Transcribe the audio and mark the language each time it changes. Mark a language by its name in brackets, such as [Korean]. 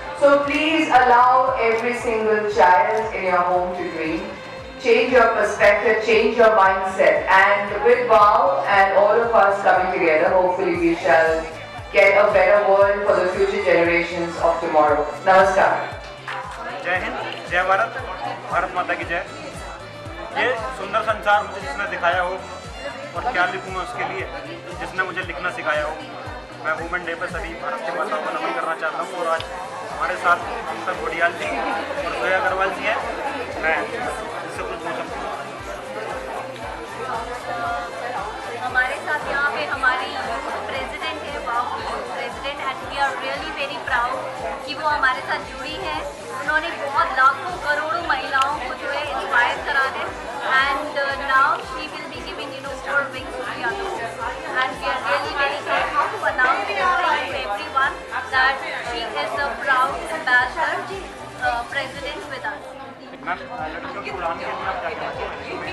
[English] So please allow every single child in your home to dream. Change your perspective, change your mindset, and with WOW and all of us coming together, hopefully we shall get a better world for the future generations of tomorrow. [Hindi] Namaskar. जय हिंद, जय भारत, भारत माता की जय। ये सुंदर संसार मुझे जिसने दिखाया हो और क्या लिखूँ मैं उसके लिए, जिसने मुझे लिखना सिखाया हो। मैं वुमेन डे पर सभी भारत की माताओं को नमन करना चाहता हूँ। और आज हमारे साथ ममता घोड़ियाल जी और जोया अग्रवाल जी हैं। मैं इससे कुछ पूछ सकता हूँ। हमारे साथ यहाँ पे हमारी प्रेसिडेंट है, वाव president, [English] and we are really very proud [Hindi] कि वो हमारे साथ जुड़ी हैं। उन्होंने बहुत लाखों करोड़ों महिलाओं को जो है इंस्पायर करा है, [English] And now she will be giving more wings to the others. And we are really very grateful to announce to everyone that she is a proud ambassador, president with us. [Hindi] Ma'am, लड़कियों की उड़ान के लिए आप क्या कहना चाहेंगे?